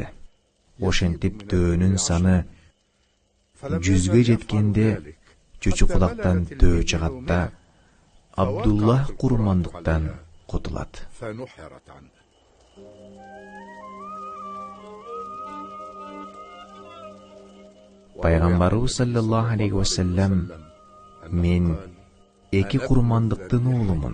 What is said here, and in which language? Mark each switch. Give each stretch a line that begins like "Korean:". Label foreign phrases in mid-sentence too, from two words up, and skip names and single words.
Kyrgyz: Ошентип төөнүн саны 100ге жеткенде чучуклактан төө чыгат да Абдуллах курмандыктан кутулат. Пайгамбарыбыз саллаллаху алейхи ва саллям: "Мен эки курмандыктын уулумун.